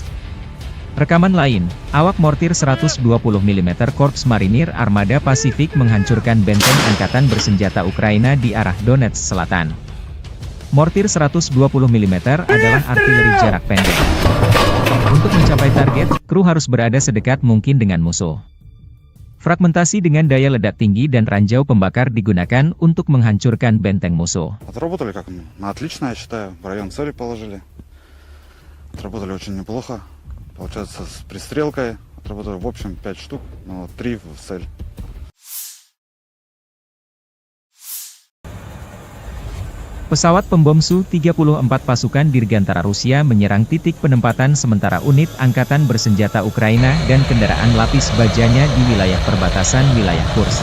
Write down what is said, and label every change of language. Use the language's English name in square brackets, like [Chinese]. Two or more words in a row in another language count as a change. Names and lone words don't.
[Indonesian] Rekaman lain, awak mortir 120 mm Korps Marinir Armada Pasifik menghancurkan benteng angkatan bersenjata Ukraina di arah Donetsk Selatan. Mortir 120 mm adalah artileri jarak pendek. Untuk mencapai target, kru harus berada sedekat mungkin dengan musuh. Fragmentasi dengan daya ledak tinggi dan ranjau pembakar digunakan untuk menghancurkan benteng musuh. [Russian] Отработали как мы отлично, я считаю. В район цели положили. Отработали очень неплохо. Получается, с пристрелкой отработали в общем 5 штук, но 3 в цель. [Indonesian] Pesawat pembom Su-34 pasukan Dirgantara Rusia menyerang titik penempatan sementara unit angkatan bersenjata Ukraina dan kendaraan lapis bajanya di wilayah perbatasan wilayah Kursk.